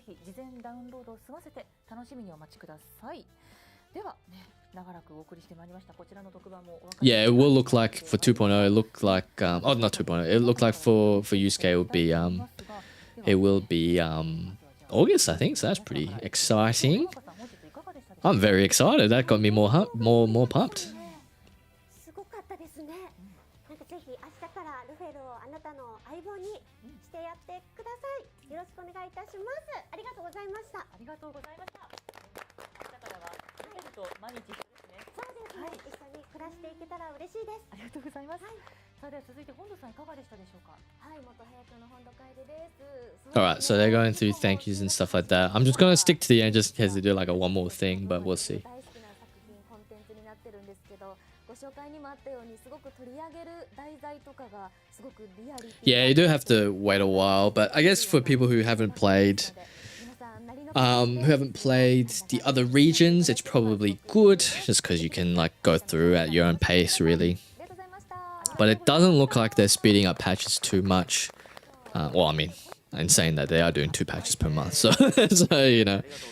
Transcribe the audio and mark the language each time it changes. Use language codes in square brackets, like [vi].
[ja] ぜひ事前ダウンロードを済ませて楽しみにお待ちください。ではね、長らくお送りしてまいりましたこちらの特番もお分かり [en] Yeah, it will look like for 2.0. It looked like oh, not 2.0. It looked like for Yusuke it would be it will be August, I think. So that's pretty exciting. I'm very excited. That got me more pumped. [ja] すごかったですね。なんかぜひ明日からルフェルをあなたの相棒にしてやってください。よろしくお願いいたします。ありがとうございました。ありがとうございました。明日からはルフェルと毎日一緒ですね。そうですね、一緒に暮らしていけたら嬉しいです。ありがとうございます。さあでは続いて本土さんいかがでしたでしょうか。はい、元平君の本土楓です。 [en] Alright, so they're going through thank yous and stuff like that. I'm just going to stick to the end just in case they do like a one more thing, but we'll see. [ja] 大好きな作品コンテンツになってるんですけど、ご紹介にもあったようにすごく取り上げる題材とかがすごくリアリティ [en] Yeah, you do have to wait a while, but I guess for people who haven't played the other regions, it's probably good just because you can like go through at your own pace really. But it doesn't look like they're speeding up patches too much. Well, I mean, in saying that they are doing 2 patches per month, so so you know.